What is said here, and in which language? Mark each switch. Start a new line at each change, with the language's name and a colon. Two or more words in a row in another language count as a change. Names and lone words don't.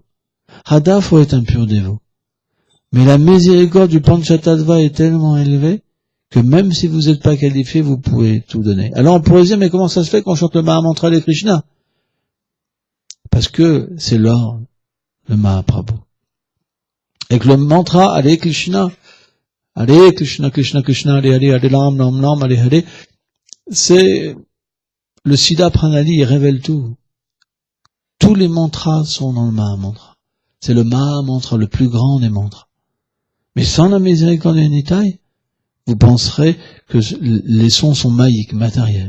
French: Radha, faut être un pur dévot. Mais la miséricorde du Panchatattva est tellement élevée que même si vous n'êtes pas qualifié, vous pouvez tout donner. Alors on pourrait dire, mais comment ça se fait qu'on chante le Mahamantra de Krishna? Parce que c'est l'ordre, le Mahaprabhu. Et que le mantra,
Sanskrit: Hare Krishna, Krishna, Krishna, Hare Hare, Hare Ram, Ram Ram, Hare Hare,
French: c'est le Siddha Pranali, il révèle tout. Tous les mantras sont dans le Mahamantra. C'est le Mahamantra, le plus grand des mantras. Mais sans la miséricorde de Nitai, vous penserez que les sons sont maïques, matériels.